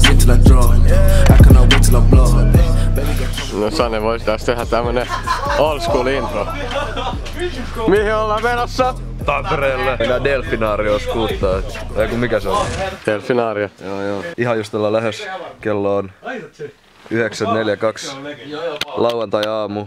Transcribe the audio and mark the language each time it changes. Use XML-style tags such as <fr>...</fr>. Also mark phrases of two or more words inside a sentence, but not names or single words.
<en>till I draw. I cannot wait till I blow.</en> <fi>No Sane, vois taas tehdä tämmönen</fi> <en>old school intro.</en> <fi>Mihin ollaan menossa? Tampereelle. Mennään Delfinaarioon skuuttaa. Eiku mikä se on? Delfinaario. Joo. Ihan just ollaan lähes. Kello on 9.42. Lauantai-aamu.</fi>